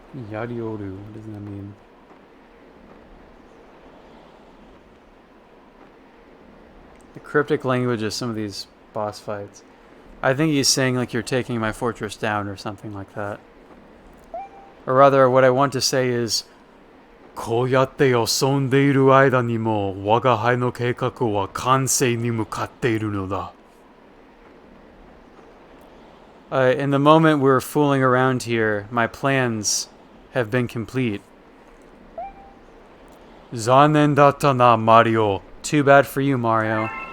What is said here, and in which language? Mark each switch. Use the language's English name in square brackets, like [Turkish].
[English] Yarioru, what does that mean? The cryptic language of some of these boss fights. I think he's saying like you're taking my fortress down or something like that. Or rather, what I want to say is [Japanese] こうやって遊んでいる間にも我が輩の計画は完成に向かっているのだ。 [English] In the moment we're fooling around here, my plans have been complete. [Japanese] 残念だったな、 [English] Mario. Too bad for you, Mario.